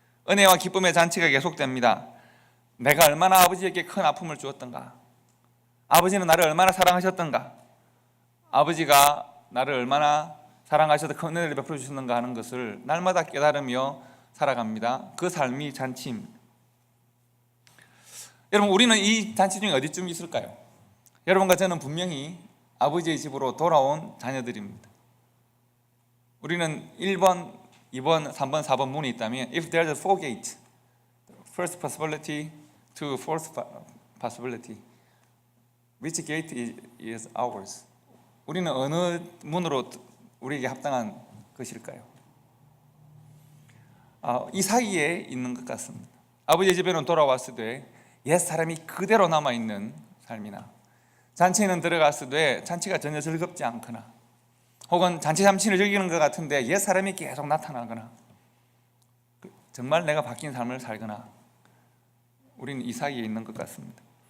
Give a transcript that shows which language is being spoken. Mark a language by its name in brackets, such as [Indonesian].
[Korean] 은혜와 기쁨의 잔치가 계속됩니다. 내가 얼마나 아버지에게 큰 아픔을 주었던가, 아버지는 나를 얼마나 사랑하셨던가, 아버지가 나를 얼마나 사랑하셔서 큰 은혜를 베풀어 주셨는가 하는 것을 날마다 깨달으며 살아갑니다. 그 삶이 잔치입니다. 여러분, 우리는 이 잔치 중에 어디쯤 있을까요? 여러분과 저는 분명히 아버지의 집으로 돌아온 자녀들입니다. 우리는 1번, 2번, 3번, 4번 문이 있다면 [English] if there's a four gate, first possibility to fourth possibility, which gate is ours? [Korean] 우리는 어느 문으로 우리에게 합당한 것일까요? 이 사이에 있는 것 같습니다. 아버지의 집에는 돌아왔을 때 옛 사람이 그대로 남아있는 삶이나, 잔치에는 들어갔을 때 잔치가 전혀 즐겁지 않거나, 혹은 잔치 잠시를 즐기는 것 같은데 옛 사람이 계속 나타나거나, 정말 내가 바뀐 삶을 살거나, 우리는 이 사이에 있는 것 같습니다.